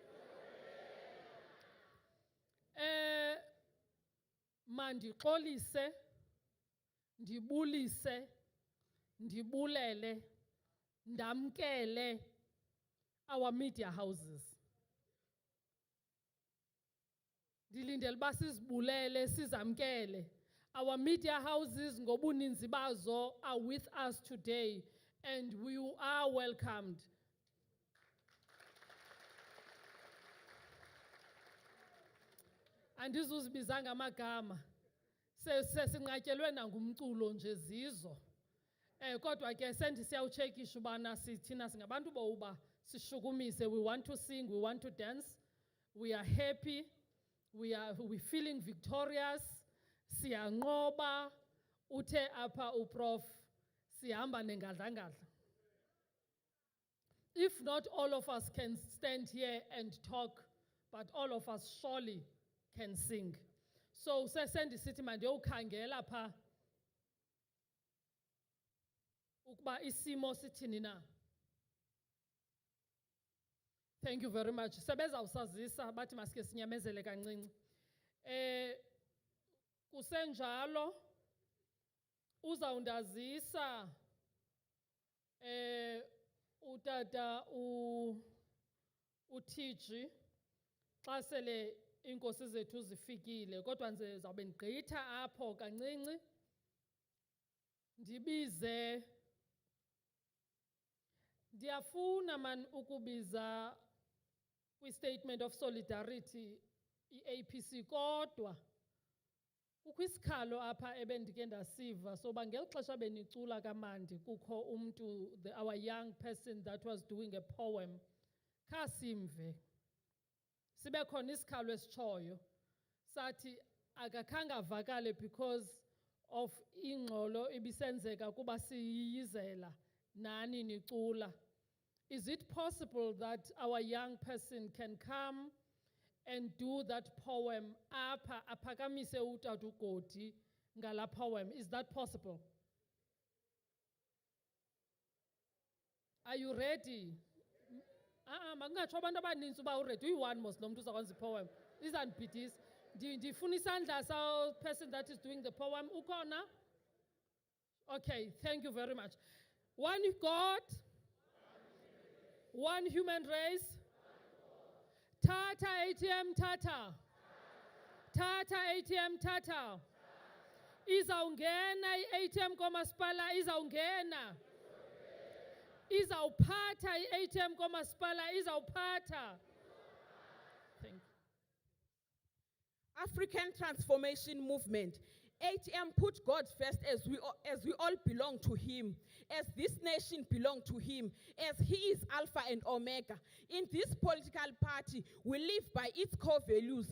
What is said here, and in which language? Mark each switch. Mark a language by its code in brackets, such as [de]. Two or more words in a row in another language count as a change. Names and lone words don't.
[xh] Mandixolise, ndibulise, ndibulele, ndamkele [en] our media houses. [xh] Ndilindele uba sizibulele, sizamkele. [en] Our media houses [xh] ngobuninzi bazo [en] are with us today and we are welcomed. [xh] Andizuzibizanga amagama. Sesinqatyelwe nangumculo nje zizo. Kodwa ke sendisiyawutshekisha ubana thina singabantu boba sishukumise. [en] We want to sing, we want to dance. We are happy. We're feeling victorious. [xh] Siyanqoba. Uthe apha uprof sihamba nengadla. [en] If not all of us can stand here and talk, but all of us surely can sing. [xh] So sendisithi mandiyokhangela pha ukuba isimo sithini na. [en] Thank you very much. [xh] Sebezawusazisa bathi masike sinyamezele kancinci. Kusenjalo uzawundazisa utata uTG xa sele iinkosi zethu zifikile, kodwa nje zawube ndigqitha apho kancinci ndibize. Ndiyafuna man ukubiza kwi- [en] statement of solidarity [xh] i-APC, kodwa kukho isikhalo apha ebendike ndasiva soba ngeli xesha benicula kamandi kukho umntu, [en] our young person that was doing a poem. [xh] Khasimve. Sibe khona isikhalo esitshoyo. Sathi akakhange avakale [en] because of [xh] ingxolo ibisenzeka kuba siyiyizela nani nicula. [en] Is it possible that our young person can come and do that poem [xh] apha aphakamise utata uGodi ngala [en] poem? Is that possible? Are you ready? [xh] Makungatsho abantu abaninzi uba uready. Uyi-one mos lo mntu uzakwenza ipoem. Izandibhidisa. Ndifuna isandla sa [en] person that is doing the poem. [xh] Ukhona? [en] Okay, thank you very much. One God, one human race. [xh] Tata ATM Tata. Tata ATM Tata. Izawungena i-ATM komasipala, izawungena. Izawuphatha i-ATM komasipala, izawuphatha. [en] Thank you. African Transformation Movement. ATM put God first as we all belong to him, as this nation belong to him, as he is Alpha and Omega. In this political party, we live by its core values.